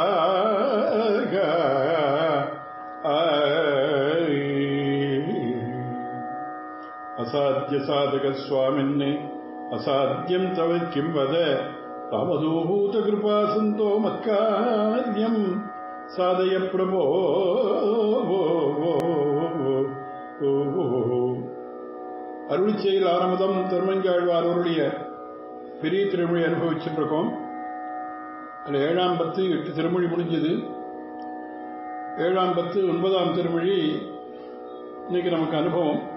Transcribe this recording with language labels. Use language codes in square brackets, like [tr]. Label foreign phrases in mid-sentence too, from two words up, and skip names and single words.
[sa] असाध्यसाधकस्वामिन् असाध्यम् तव किम् वद तामदूभूतकृपा सन्तो मत्कार्यम् साधय प्रभो [ta] அருளிச்செயல் ஆரம்பம் திருமங்காழ்வார் அவருடைய பெரிய திருமொழி அனுபவிச்சுட்டு இருக்கோம். அதில் 7ஆம் 10 8 திருமொழி முடிஞ்சது. 7ஆம் 10 9ஆம் திருமொழி இன்னைக்கு நமக்கு அனுபவம்.